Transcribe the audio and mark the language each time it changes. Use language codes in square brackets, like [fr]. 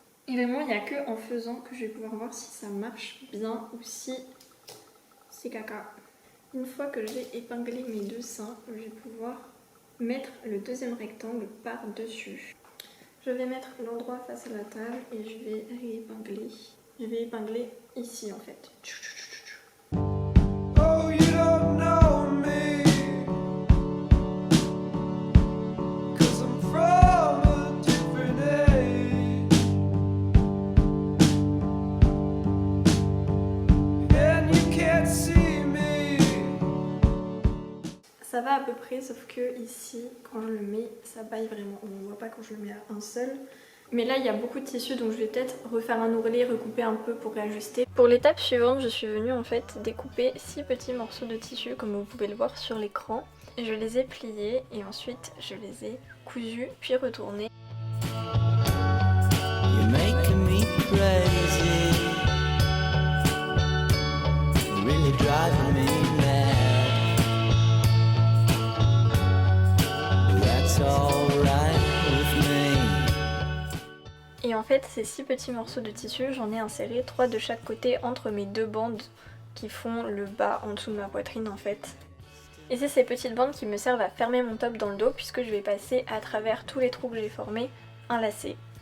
[fr] Et vraiment, il n'y a que en faisant que je vais pouvoir voir si ça marche bien ou si c'est caca. Une fois que j'ai épinglé mes 2 seins, je vais pouvoir mettre le deuxième rectangle par-dessus. Je vais mettre l'endroit face à la table et je vais réépingler. Je vais épingler ici en fait. [en] Oh, you don't know me, 'cause I'm from a different age, and you can't see me. [fr] Ça va à peu près, sauf que ici, quand je le mets, ça baille vraiment. On ne voit pas quand je le mets à un seul. Mais là, il y a beaucoup de tissu, donc je vais peut-être refaire un ourlet, recouper un peu pour réajuster. Pour l'étape suivante, je suis venue en fait découper 6 petits morceaux de tissu, comme vous pouvez le voir sur l'écran. Je les ai pliés et ensuite je les ai cousus, puis retournés. [en] You're making me crazy. You're really driving me mad. But that's alright with me. [fr] Et en fait, ces 6 petits morceaux de tissu, j'en ai inséré 3 de chaque côté entre mes 2 bandes qui font le bas en dessous de ma poitrine en fait. Et c'est ces petites bandes qui me servent à fermer mon top dans le dos puisque je vais passer à travers tous les trous que j'ai formés un lacet.